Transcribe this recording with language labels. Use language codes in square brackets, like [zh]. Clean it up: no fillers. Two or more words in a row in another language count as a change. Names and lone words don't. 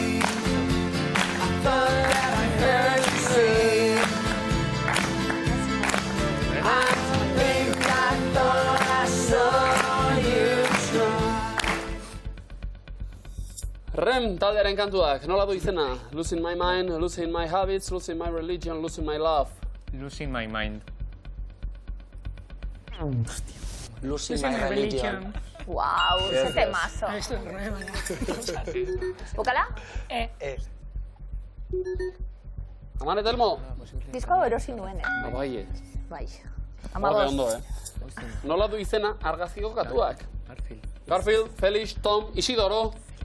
[eu] Rem taldearen kantuak, nola du izena? [en] Losing my mind, losing my habits, losing my religion, losing my love. Losing my mind. Losing my religion. [eu] Wow, ze temazo. Bokala? Aman eta Elmo? Disko hau erosi nuen, Bai. Bai. Horre ondo, Nola du izena argazkiko katuak? Garfield, Felix, Tom, Isidoro.